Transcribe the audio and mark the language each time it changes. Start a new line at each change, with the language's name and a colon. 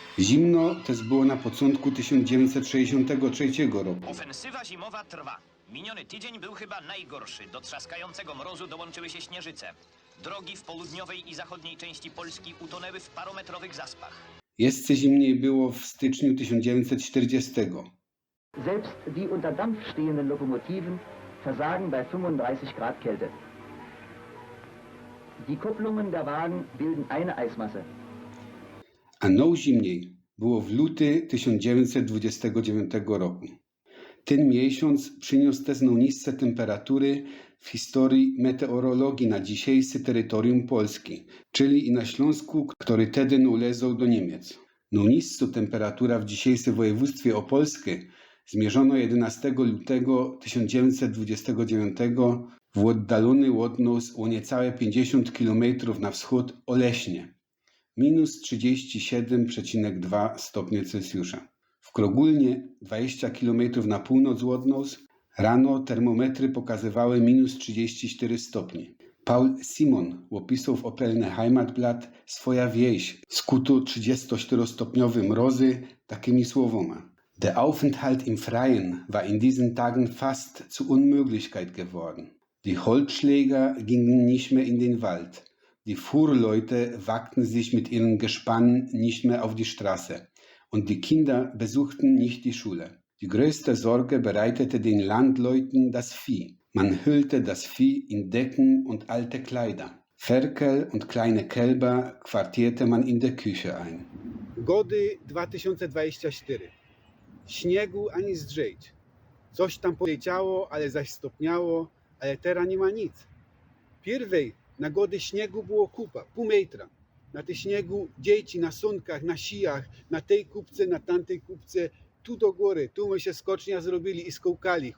Polish: Zimno też było na początku 1963 roku. Ofensywa zimowa trwa. Miniony tydzień był chyba najgorszy. Do trzaskającego mrozu dołączyły się śnieżyce. Drogi w południowej i zachodniej części Polski utonęły w parometrowych zaspach. Jeszcze zimniej było w styczniu 1940.
German: Selbst die unter Dampf stehenden Lokomotiven versagen bei 35 Grad Kälte. Die Kupplungen der Wagen bilden eine Eismasse.
Polish: A najzimniej było w luty 1929 roku. Ten miesiąc przyniósł też najniższe temperatury w historii meteorologii na dzisiejsze terytorium Polski, czyli i na Śląsku, który wtedy należał do Niemiec. Najniższa temperatura w dzisiejszym województwie opolskie zmierzono 11 lutego 1929 w oddalony od nas o niecałe 50 km na wschód Oleśnie. Minus 37,2 stopnie Celsjusza. W Krogulnie, 20 km na północ od nas, rano termometry pokazywały minus 34 stopnie. Paul Simon opisał w Opelne Heimatblatt swoja wieś, skuto 34-stopniowe mrozy, takimi słowami.
German: Der Aufenthalt im Freien war in diesen Tagen fast zur Unmöglichkeit geworden. Die Holzschläger gingen nicht mehr in den Wald. Die Fuhrleute wagten sich mit ihren Gespannen nicht mehr auf die Straße. Und die Kinder besuchten nicht die Schule. Die größte Sorge bereitete den Landleuten das Vieh. Man hüllte das Vieh in Decken und alte Kleider. Ferkel und kleine Kälber quartierte man in der Küche ein.
Polish: Gody 2024. Śniegu ani zdrzejć. Coś tam poleciało, ale zaś stopniało, ale teraz nie ma nic. Pierwej na gody śniegu było kupa, pół metra. Na tym śniegu dzieci na sunkach, na sijach, na tej kupce, na tamtej kupce, tu do góry, tu my się skocznia zrobili i skołkali.